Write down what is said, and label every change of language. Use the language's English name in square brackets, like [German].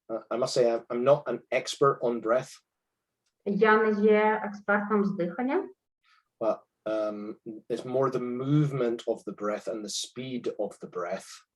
[English] I must say I'm not an expert on breath. [Ukrainian] Я не є експертом з дихання. [English] But it's more the movement of the breath and the speed of the breath.